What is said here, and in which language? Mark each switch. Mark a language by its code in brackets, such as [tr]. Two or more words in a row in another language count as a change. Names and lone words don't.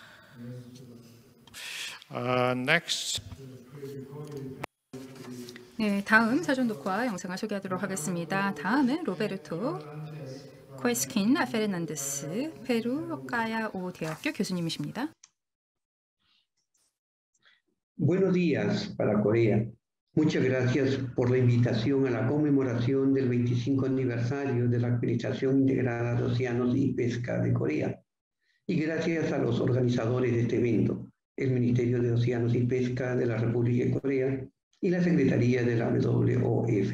[en] Next, [ko] 네, 다음 사전 녹화 영상을 소개하도록 하겠습니다. 다음은 로베르토 코에스킨 페르난데스 페루 까야오 대학교 교수님이십니다. [es] Buenos días para Corea. Muchas gracias por la invitación a la conmemoración del 25 aniversario de la Administración Integrada de Océanos y Pesca de Corea. Y gracias a los organizadores de este evento, el Ministerio de Océanos y Pesca de la República de Corea y la Secretaría de la WOF.